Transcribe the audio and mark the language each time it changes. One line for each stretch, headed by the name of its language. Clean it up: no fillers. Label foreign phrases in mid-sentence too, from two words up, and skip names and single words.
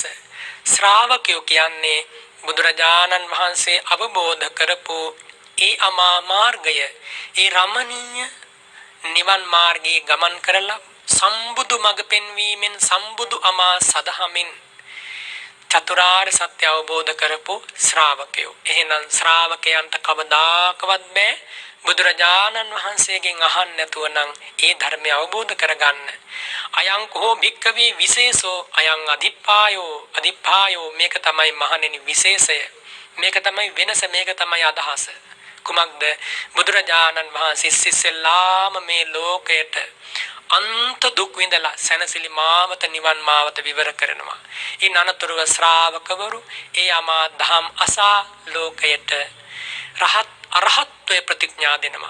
Sinhala: ශ්‍රාවකයෝ කියන්නේ බුදුරජාණන් වහන්සේ අවබෝධ කරපු ඒ අමා මාර්ගය, ඒ රමණීය නිවන් මාර්ගයේ ගමන් කරලා සම්බුදු මඟ පෙන්වීමෙන් සම්බුදු අමා සදහමින් චතුරාර්ය සත්‍ය අවබෝධ කරපු ශ්‍රාවකයෝ. එහෙනම් ශ්‍රාවකයන්ට කවදාකවත් බෑ බුදුරජාණන් වහන්සේගෙන් අහන්න නැතුව නම් ඒ ධර්මය අවබෝධ කරගන්න.
Pali: අයං කෝ භික්ඛවේ විශේෂෝ අයං අදිප්පායෝ.
Sinhala: මේක තමයි මහණෙනි විශේෂය. මේක තමයි වෙනස. මේක තමයි අදහස. කුමක්ද? බුදුරජාණන් වහන්සේ ඉස්සෙල්ලාම මේ ලෝකයට අන්ත දුක් විඳලා සැනසෙලි මාවත නිවන් මාවත විවර කරනවා. ඊ නනතුරුව ශ්‍රාවකවරු ඒ අමා දහම් අසා ලෝකයට රහත් අරහත්ත්වයේ ප්‍රතිඥා දෙනවා.